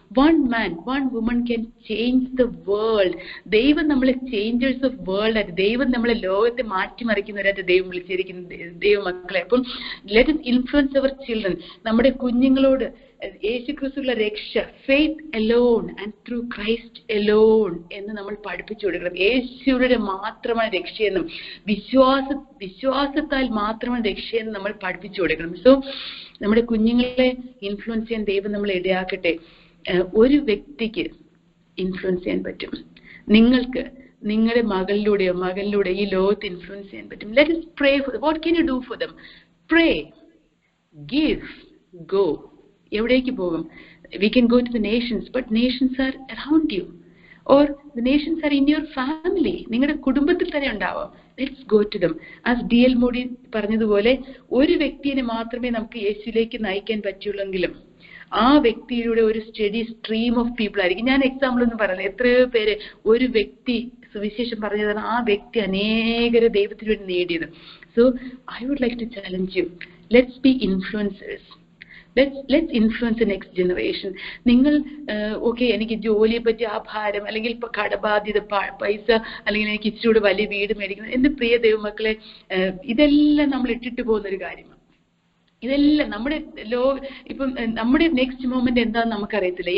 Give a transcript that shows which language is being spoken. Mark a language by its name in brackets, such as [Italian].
[English] One man, one woman can change the world. [Malayalam] ദൈവം നമ്മളെ [English] changers of world [Malayalam] ആയിട്ട്, ദൈവം നമ്മളെ ലോകത്തെ മാറ്റിമറിക്കുന്നവരായിട്ട് ദൈവം വിളിച്ചിരിക്കുന്ന ദൈവമക്കളെ. [English] അപ്പം let us influence our children. [Malayalam] നമ്മുടെ കുഞ്ഞുങ്ങളോട് യേശുക്രിസ്തുവിലുള്ള രക്ഷ, [English] faith alone and through Christ alone [Malayalam] എന്ന് നമ്മൾ പഠിപ്പിച്ചു കൊടുക്കണം. യേശുവിന്റെ മാത്രമാണ് രക്ഷയെന്നും വിശ്വാസത്താൽ മാത്രമാണ് രക്ഷയെന്ന് നമ്മൾ പഠിപ്പിച്ചു കൊടുക്കണം. സോ നമ്മുടെ കുഞ്ഞുങ്ങളെ ഇൻഫ്ലുവൻസ് ചെയ്യാൻ ദൈവം നമ്മളെ ഇടയാക്കട്ടെ. ഒരു വ്യക്തിക്ക് ഇൻഫ്ലുവൻസ് ചെയ്യാൻ പറ്റും, നിങ്ങൾക്ക് നിങ്ങളുടെ മകനിലൂടെ ഈ ലോകത്ത് ഇൻഫ്ലുവൻസ് ചെയ്യാൻ പറ്റും. [English] Let us pray for them. What can you do for them? Pray, give, go. [Malayalam] എവിടേക്ക് പോകും? [English] We can go to the nations, but nations are around you, or the nations are in your family. [Malayalam] നിങ്ങളുടെ കുടുംബത്തിൽ തന്നെ ഉണ്ടാവാം. [English] Let's go to them. As D.L. [Malayalam] Moody പറഞ്ഞതുപോലെ ഒരു വ്യക്തിയെ മാത്രമേ നമുക്ക് യേശുവിലേക്ക് നയിക്കാൻ പറ്റുള്ളെങ്കിലും ആ വ്യക്തിയുടെ ഒരു [English] study stream of people [Malayalam] ആയിരിക്കും. ഞാൻ എക്സാമ്പിൾ ഒന്നും പറയുന്നത്, എത്രയോ പേര് ഒരു വ്യക്തി സുവിശേഷം പറഞ്ഞതാണ് ആ വ്യക്തി അനേകരെ ദൈവത്തിന് വേണ്ടി നേടിയത്. [English] So I would like to challenge you, let's be influencers. Let's influence the next generation. [Malayalam] നിങ്ങൾ എനിക്ക് ജോലിയെ പറ്റി ആ ഭാരം, അല്ലെങ്കിൽ ഇപ്പൊ കടബാധ്യത, പൈസ, അല്ലെങ്കിൽ എനിക്ക് ഇച്ചിരി വലിയ വീട് മേടിക്കണം. എന്റെ പ്രിയ ദൈവമക്കളെ, ഇതെല്ലാം നമ്മൾ ഇട്ടിട്ട് പോകുന്ന ഒരു കാര്യമാണ്. ഇതെല്ലാം നമ്മുടെ ഇപ്പം നമ്മുടെ [English] next moment [Malayalam] എന്താണെന്ന് നമുക്കറിയത്തില്ല.